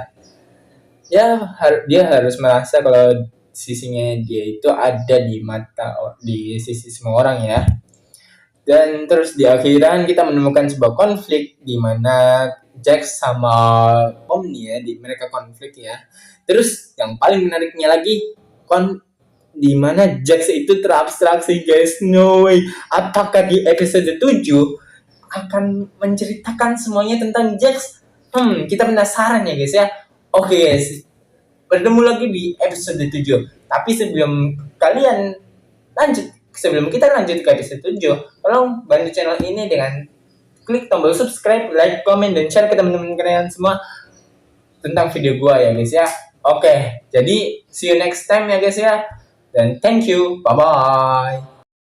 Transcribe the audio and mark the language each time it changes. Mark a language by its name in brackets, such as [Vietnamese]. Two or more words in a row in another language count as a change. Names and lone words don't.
[Indonesian] Ya, dia harus merasa kalau sisinya dia itu ada di sisi semua orang ya. Dan terus di akhiran kita menemukan sebuah konflik di mana Jax sama Omni ya, mereka konflik ya. Terus yang paling menariknya lagi di mana Jax itu terabstraksi guys. [English] No way. [Indonesian] Apakah di episode 7 akan menceritakan semuanya tentang Jax? Kita penasaran ya guys ya. Oke guys, bertemu lagi di episode 7. Tapi sebelum kita lanjut ke episode 7, tolong bantu channel ini dengan klik tombol subscribe, like, comment, dan share ke teman-teman kalian semua tentang video gua ya guys ya. Oke, jadi [English] see you next time [Indonesian] ya guys ya. [English] Dan thank you, bye-bye.